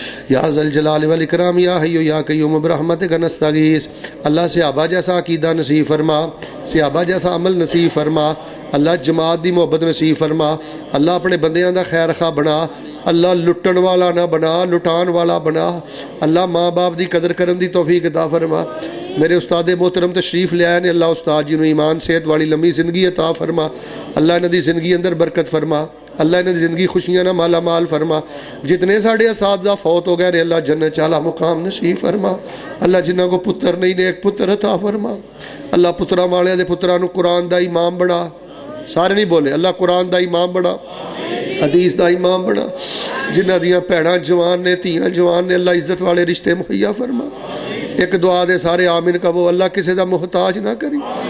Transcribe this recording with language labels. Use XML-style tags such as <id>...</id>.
<ar>یا ذا الجلال والاکرام یا حی یا قیوم برحمتک نستغیث.</ar> <pa>اللہ صحابہ جیسا عقیدہ نصیب فرما, صحابہ جیسا عمل نصیب فرما. اللہ جماعت دی محبت نصیب فرما. اللہ اپنے بندیاں دا خیر خواہ بنا. اللہ لٹن والا نہ بنا, لٹان والا بنا. اللہ ماں باپ دی قدر کرن دی توفیق عطا فرما. میرے استاد محترم تشریف لے آئے نے, اللہ استاد جی نو ایمان صحت والی لمبی زندگی عطا فرما. اللہ انہاں دی زندگی اندر برکت فرما. اللہ انہاں دی زندگی خوشیاں نہ مالا مال فرما. جتنے ساڑے اساتذہ فوت ہو گئے نے اللہ جنت چالا مقام نصیب فرما. اللہ جنہاں کو پتر نہیں نے ایک پتر عطا فرما. اللہ پترا والے دے پتراں نو قرآن دا امام بنا. سارے نہیں بولے, اللہ قرآن دا امام بنا, حدیث دا امام بنا. جنہ دیاں پیڑاں جوان نے, تیاں جوان نے, اللہ عزت والے رشتے مہیا فرما. ایک دعا دے سارے آمین کہو. اللہ کسی دا محتاج نہ کری.</pa>